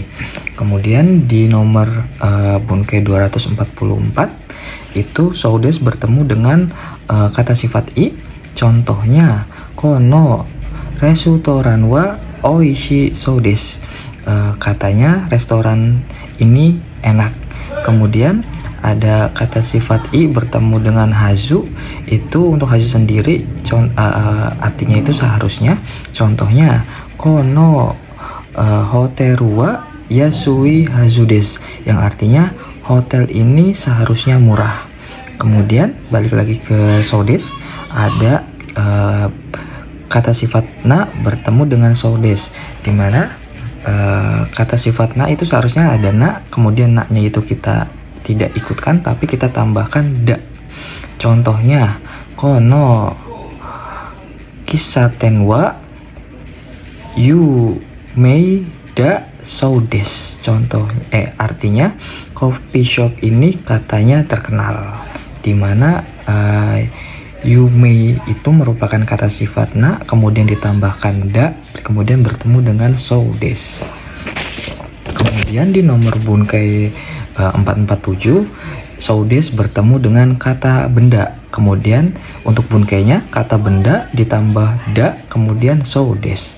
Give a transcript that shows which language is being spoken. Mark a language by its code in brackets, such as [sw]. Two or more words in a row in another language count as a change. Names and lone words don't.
[id] Kemudian di nomor bunkai 244 itu Soudes bertemu dengan kata sifat i, contohnya [ja] このレストランはおいしいそうです, [id] katanya restoran ini enak. Kemudian ada kata sifat i bertemu dengan hazu, itu untuk hazu sendiri artinya itu seharusnya, contohnya [ja] このホテルは安いはずです, [id] yang artinya hotel ini seharusnya murah. Kemudian balik lagi ke Soudes, ada kata sifat na bertemu dengan Soudes, dimana kata sifat na itu seharusnya ada na, kemudian na-nya itu kita tidak ikutkan tapi kita tambahkan da. Contohnya [ja] この喫茶店は有名だそうです, [id] artinya [en] coffee shop [id] ini katanya terkenal, dimana yumei itu merupakan kata sifat na, kemudian ditambahkan da, kemudian bertemu dengan Soudes. Kemudian di nomor bunkai 447 Soudes bertemu dengan kata benda, kemudian untuk bunkainya kata benda ditambah da, kemudian Soudes.